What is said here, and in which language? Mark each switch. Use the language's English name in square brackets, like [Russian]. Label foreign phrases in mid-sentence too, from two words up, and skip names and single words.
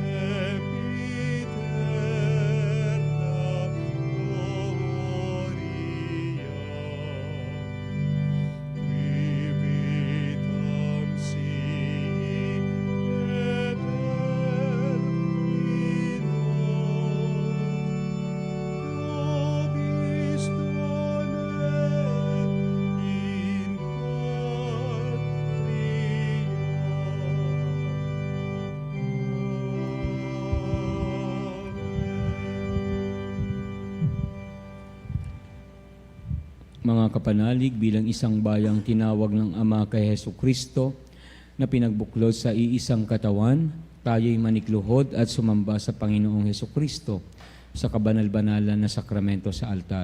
[Latin] sempiterna gloria, qui vitam sibi et nobis donet in [Filipino] Mga kapanalig, bilang isang bayang tinawag ng Ama kay Hesu Kristo na pinagbuklod sa iisang katawan, tayo'y manikluhod at sumamba sa Panginoong Hesu Kristo sa kabanal-banalan na sakramento sa altar.